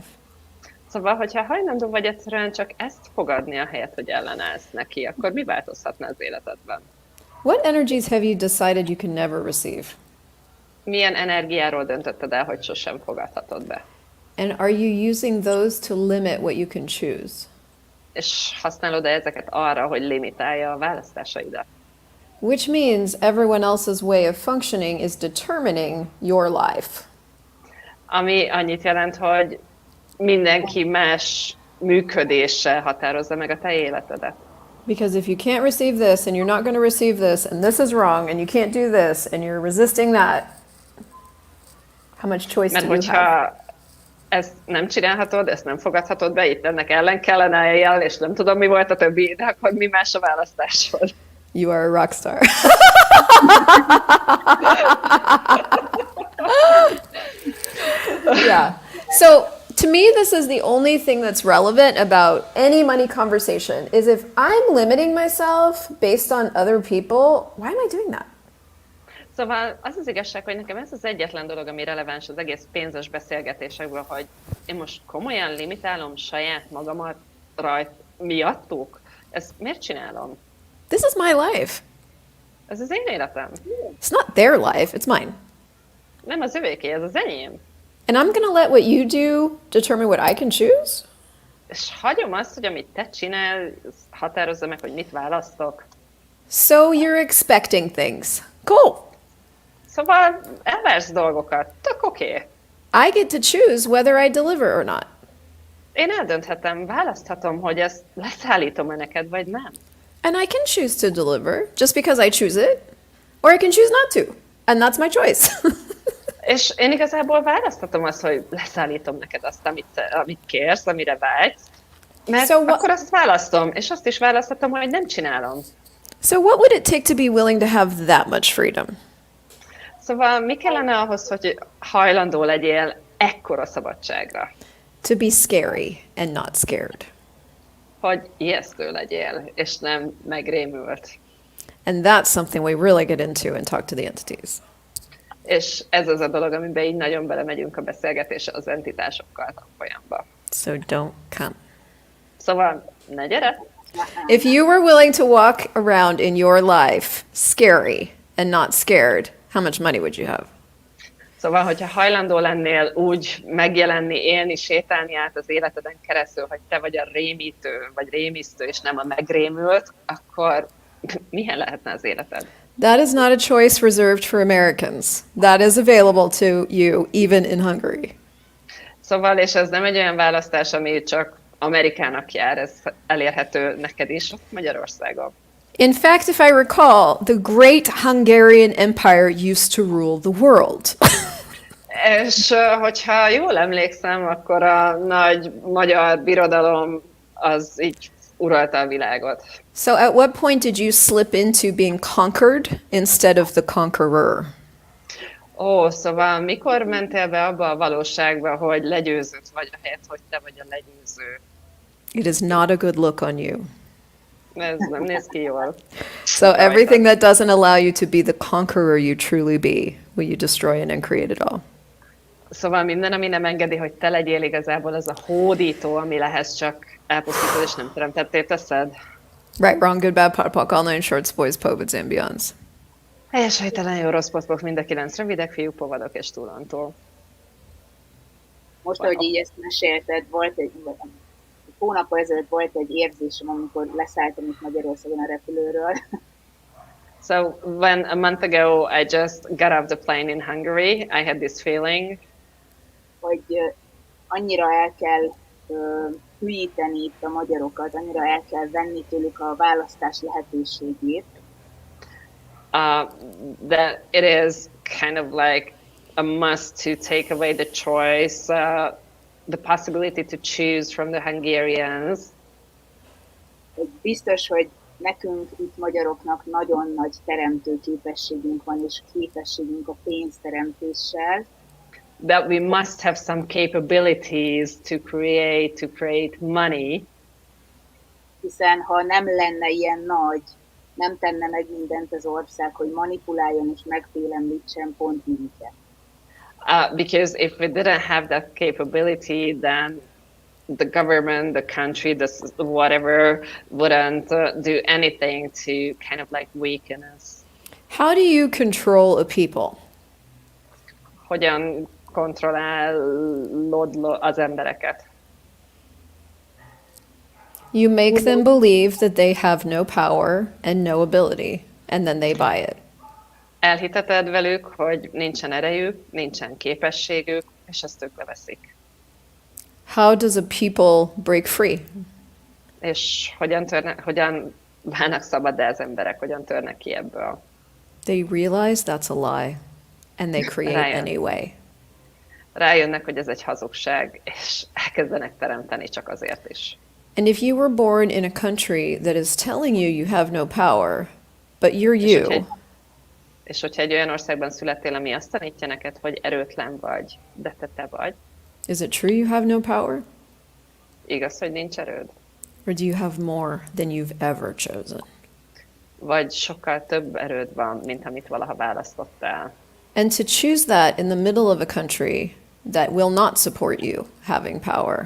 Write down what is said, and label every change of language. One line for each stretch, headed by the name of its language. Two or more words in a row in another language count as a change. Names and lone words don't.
Hungarian: Szóval, hogyha hajlandó vagy egyszerűen csak ezt fogadni a helyet, hogy ellenállsz neki, akkor mi változhatna az életedben?
English: What energies have you decided you can never receive?
Hungarian: Milyen energiáról döntötted el, hogy sosem fogadhatod be?
English: And are you using those to limit what you can choose?
Hungarian: És használod-e ezeket arra, hogy limitálja a választásaidat?
English: Which means everyone else's way of functioning is determining your life.
Hungarian: Ami annyit jelent, hogy mindenki más működése határozza meg a te életedet.
English: Because if you can't receive this, and you're not going to receive this, and this is wrong, and you can't do this, and you're resisting that, how much choice
Hungarian: Mert
English: do you have?
Hungarian: hogyha ezt nem csinálhatod, ezt nem fogadhatod be, itt ennek ellen kellene eljel, és nem tudom, mi volt a többi, de akkor mi más a választásod?
English: You are a rock star. Yeah. So to me, this is the only thing that's relevant about any money conversation is if I'm limiting myself based on other people, why am I doing that?
Hungarian: Szóval az az igazság, hogy nekem ez az egyetlen dolog, ami releváns az egész pénzes beszélgetésekből, hogy én most komolyan limitálom saját magamat miattuk. Ezt miért csinálom?
English: This is my life.
Hungarian: Ez az én életem.
English: It's not their life, it's mine.
Hungarian: Nem az övéké, ez az enyém.
English: And I'm going to let what you do determine what I can choose?
Hungarian: És hagyom azt, hogy amit te csinál, határozza meg, hogy mit választok.
English: So you're expecting things. Cool.
Hungarian: Szóval elvársz dolgokat, tök oké.
English: I get to choose whether I deliver or not.
Hungarian: Én eldönthetem, választhatom, hogy ezt leszállítom-e neked, vagy nem.
English: And I can choose to deliver just because I choose it, or I can choose not to. And that's my choice.
Hungarian: És én igazából választhatom azt, hogy leszállítom neked azt, amit kérsz, amire vágysz, mert akkor azt választom, és azt is választhatom, hogy nem csinálom.
English: So what would it take to be willing to have that much freedom?
Hungarian: Szóval mi kellene ahhoz, hogy hajlandó legyél ekkora szabadságra?
English: To be scary and not scared.
Hungarian: Hogy ijesztő legyél, és nem megrémült.
English: And that's something we really get into and talk to the entities.
Hungarian: És ez az a dolog, amiben így nagyon belemegyünk a beszélgetésre az entitásokkal tanfolyamba.
English: So don't come.
Hungarian: Szóval ne gyere!
English: If you were willing to walk around in your life scary and not scared, how much money would you have?
Hungarian: Szóval, hogyha hajlandó lennél úgy megjelenni, élni, sétálni át az életeden keresztül, hogy te vagy a rémítő, vagy rémisztő, és nem a megrémült, akkor milyen lehetne az életed?
English: That is not a choice reserved for Americans. That is available to you even in Hungary.
Hungarian: Szóval, és ez nem egy olyan választás, ami csak Amerikának jár, ez elérhető neked is Magyarországon.
English: In fact, if I recall, the great Hungarian Empire used to rule the world.
Hungarian: És hogyha jól emlékszem, akkor a nagy magyar birodalom az így uralta a világot.
English: So at what point did you slip into being conquered instead of the conqueror?
Hungarian: Szóval mikor mentél be abba a valóságba, hogy legyőzött vagy, ahelyett, hogy te vagy a legyőző?
English: It is not a good look on you.
Hungarian: Ez nem néz ki jól.
English: So everything that doesn't allow you to be the conqueror you truly be, will you destroy and then create it all?
Hungarian: Szóval minden, ami nem engedi, hogy te legyél igazából az a hódító, ami lehez csak elpusztítod és nem teremtettél teszed.
English: Right, wrong, good, bad, pot, all nine shorts, boys, poets, and beyonds.
Hungarian: Helyes, helytelen, jó, rossz, poszpok, mind a 9 rövidek, fiúk, povadok és túlontúl. Most, hogy így ezt mesélted, hónap ezelőtt volt egy érzésem, amikor leszálltam itt Magyarországon a repülőről.
English: So when a month ago I just got off the plane in Hungary, I had this feeling
Hungarian: hogy annyira el kell hülyíteni itt a magyarokat, annyira el kell venni tőlük a választás lehetőségét.
English: That it is kind of like a must to take away the choice, the possibility to choose from the Hungarians.
Hungarian: Biztos, hogy nekünk itt magyaroknak nagyon nagy teremtő képességünk van, és képességünk a pénzteremtéssel.
English: That we must have some capabilities to create money.
Hungarian: Hiszen ha nem lenne ilyen nagy, nem tenne meg mindent az ország, hogy manipuláljon és megfélemlítsen pont minket.
English: Because if we didn't have that capability, then the government, the country, whatever wouldn't do anything to kind of like weaken us. How do you control a people?
Hungarian: Hogyan kontrollálod az embereket?
English: You make them believe that they have no power and no ability, and then they buy it.
Hungarian: Elhiteted velük, hogy nincsen erejük, nincsen képességük, és ezt ők beveszik.
English: How does a people break free?
Hungarian: És hogyan válnak szabaddá az emberek, hogyan törnek ki ebből.
English: They realize that's a lie, and they create anyway.
Hungarian: Rájönnek, hogy ez egy hazugság, és elkezdenek teremteni csak azért is.
English: And if you were born in a country that is telling you you have no power, but you're you,
Hungarian: és hogyha egy olyan országban születtél, ami azt tanítja neked, hogy erőtlen vagy, de te vagy.
English: is it true you have no power?
Hungarian: Igaz, hogy nincs erőd?
English: Or do you have more than you've ever chosen?
Hungarian: Vagy sokkal több erőd van, mint amit valaha választottál.
English: And to choose that in the middle of a country that will not support you having power.